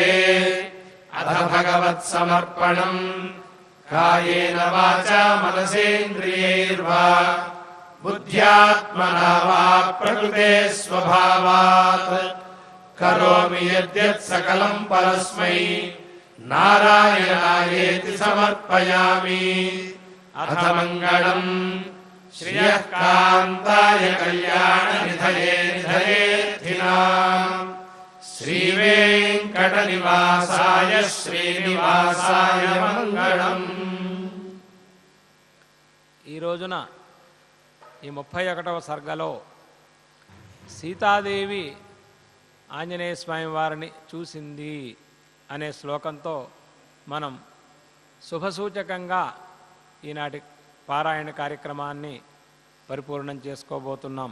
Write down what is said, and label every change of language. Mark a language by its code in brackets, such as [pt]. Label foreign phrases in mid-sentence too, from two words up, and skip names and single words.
[sa] अथ भगवत्समर्पणम् कायेन वाचा मनसेन्द्रियैर्वा बुद्ध्यात्मना वा प्रकृते स्वभावात् करोमि यद्यत् सकलं परस्मै नारायणायेति समर्पयामि। अथ मङ्गलम् श्रियः कान्ताय कल्याणनिधये निधयेऽर्थिनाम् श्रीवेङ्कटनिवासाय श्रीनिवासाय मङ्गलम्। [te] ఈ రోజున ఈ 31వ సర్గలో సీతాదేవి ఆంజనేయ స్వామి వారిని చూసింది అనే శ్లోకంతో మనం శుభసూచకంగా ఈనాటి పారాయణ కార్యక్రమాన్ని పరిపూర్ణం చేసుకోబోతున్నాం.